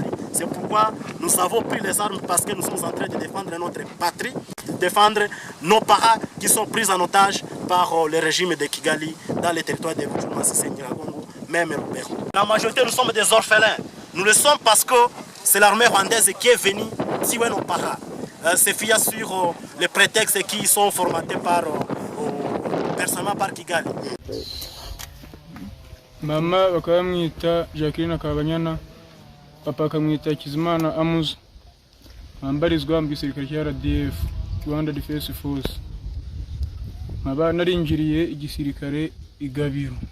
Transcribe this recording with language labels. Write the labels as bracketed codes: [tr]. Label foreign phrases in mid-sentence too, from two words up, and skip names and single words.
[fr] C'est pourquoi nous avons pris les armes parce que nous sommes en train de défendre notre patrie, de défendre nos parents qui sont pris en otage par le régime de Kigali dans les territoires de Nyiragongo, même Lubero. La majorité, nous sommes des orphelins. Nous le sommes parce que c'est l'armée rwandaise qui est venue tuer nos parents. C'est fier sur les prétextes qui sont formatés par personnellement par Kigali. [rw] Mama bakamwita Jacqueline Kabanyana, papa akamwita Kizimana Amuzi, ambarizwa mu gisirikare cya RDF, Rwanda Defense Force. Nkaba narinjiriye igisirikare igabiro.